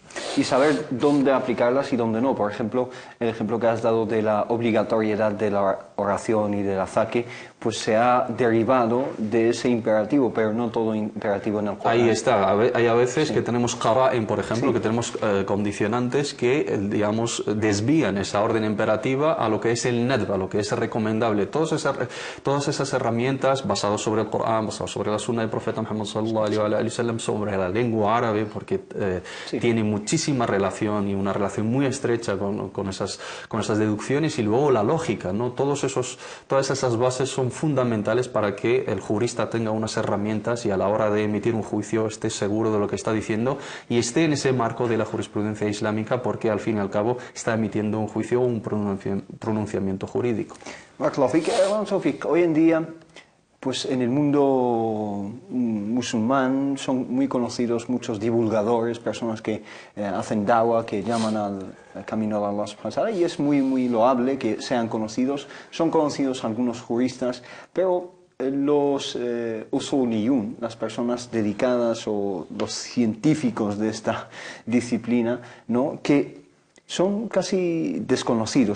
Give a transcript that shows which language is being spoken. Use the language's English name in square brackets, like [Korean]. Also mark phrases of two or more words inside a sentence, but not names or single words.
[Spanish] Y saber dónde aplicarlas y dónde no. Por ejemplo, el ejemplo que has dado de la obligatoriedad de la oración y del azaque, pues se ha derivado de ese imperativo, pero no todo imperativo en el Corán. Ahí está. Hay a veces que tenemos qara'in, por ejemplo, que tenemos condicionantes que, digamos, desvían esa orden imperativa a lo que es el nadb, a lo que es recomendable. Todas esas herramientas basadas sobre el Corán, basadas sobre la sunna del profeta Muhammad [Arabic] صلى الله عليه وسلم, [Spanish] sobre la lengua árabe, porque tiene muchísima relación y una relación muy estrecha con esas deducciones, y luego la lógica, ¿no? Todas esas bases son fundamentales para que el jurista tenga unas herramientas y a la hora de emitir un juicio esté seguro de lo que está diciendo y esté en ese marco de la jurisprudencia islámica, porque al fin y al cabo está emitiendo un juicio o un pronunciamiento jurídico. Hoy en día pues en el mundo musulmán son muy conocidos muchos divulgadores, personas que hacen da'wah, que llaman al camino de [Arabic] الله سبحانه وتعالى, [Spanish] y es muy loable que sean conocidos. Son conocidos algunos juristas, pero los usuliyun, las personas dedicadas o los científicos de esta disciplina, ¿no?, que son casi desconocidos.